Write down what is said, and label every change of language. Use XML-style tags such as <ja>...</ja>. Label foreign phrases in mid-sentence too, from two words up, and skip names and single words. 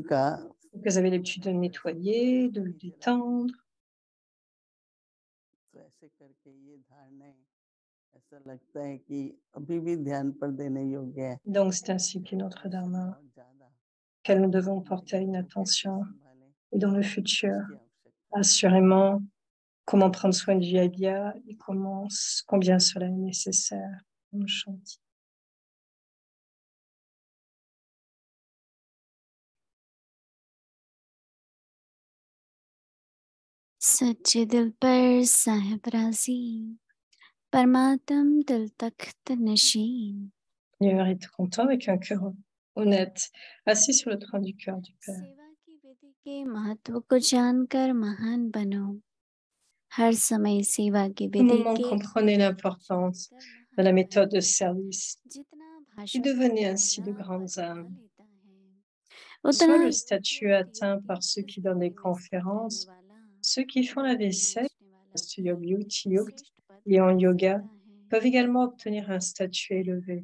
<fr>Elles avaient l'habitude de nettoyer, de le détendre.</fr> <hi>ऐसे करके ये धारणाएं ऐसा लगता है कि अभी भी ध्यान पर देने योग्य है।</hi> <fr>Donc, c'est ainsi qu'est notre Dharma,</fr> <hi>बहुत ज्यादा</hi> <fr>auquel nous devons porter</fr> <hi>जिंदगी</hi> <fr>une</fr> <hi>को कैसे</hi> <fr>attention.</fr> <hi>संभालें</hi> <fr>Et dans le futur,</fr> <hi>इसकी आवश्यकता है।</hi> <fr>assurément, comment prendre soin du yagya et combien cela est nécessaire.</fr> <hi>Om Shanti. सच्चे दिल पर साहिब राजी, परमात्म दिल तख्त नशीन.</hi> <fr>Seigneur est content avec un cœur honnête, assis sur le trône du cœur du Père.</fr> <hi>सेवा की विधि के महत्व को जानकर महान बनो. हर समय सेवा की</hi> <fr>Tout</fr> <hi>विधि</hi> <fr>moment,</fr> <hi>के</hi> <fr>comprenez l'importance de la méthode de service et devenez ainsi de grandes âmes. Soit le statut atteint par ceux qui donnent des conférences, ceux qui font la vaisselle, et en yoga peuvent également obtenir un statut élevé.</fr>